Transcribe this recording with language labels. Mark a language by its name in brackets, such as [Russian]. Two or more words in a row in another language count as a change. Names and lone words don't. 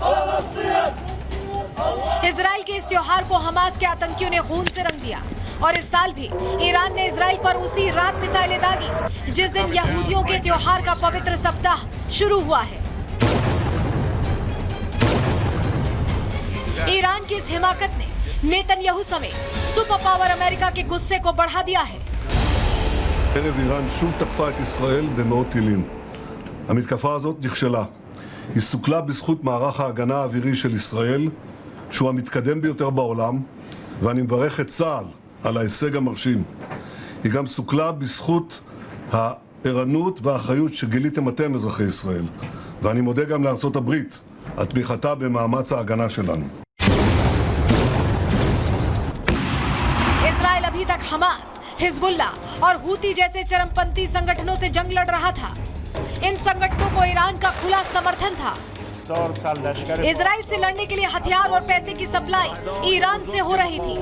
[Hindi] इजराइल के इस त्योहार को हमास के आतंकियों ने खून से रंग दिया और इस साल भी ईरान ने इजराइल पर उसी रात मिसाइलें दागी जिस दिन यहूदियों के त्योहार का पवित्र सप्ताह शुरू हुआ है। ईरान की इस हिमाकत ने नेतन्याहू समेत [English] super power [Hindi] अमेरिका के गुस्से को बढ़ा दिया है। [Hebrew] ערב איראן שוב תקפה את ישראל במאות טילים. המתקפה הזאת נכשלה. היא סוכלה בזכות מערך ההגנה האווירי של ישראל, שהוא המתקדם ביותר בעולם, ואני מברך את צה"ל על ההישג המרשים. היא גם סוכלה בזכות הערנות והאחריות שגיליתם אתם, אזרחי ישראל. ואני מודה גם לארצות הברית על תמיכתה במאמץ ההגנה שלנו. [Hindi] इजराइल अभी तक हमास, हिजबुल्ला और हूती जैसे चरमपंथी संगठनों से जंग लड़ रहा था। इन संगठनों को ईरान का खुला समर्थन था। इजराइल से लड़ने के लिए हथियार और पैसे की सप्लाई ईरान से हो रही थी।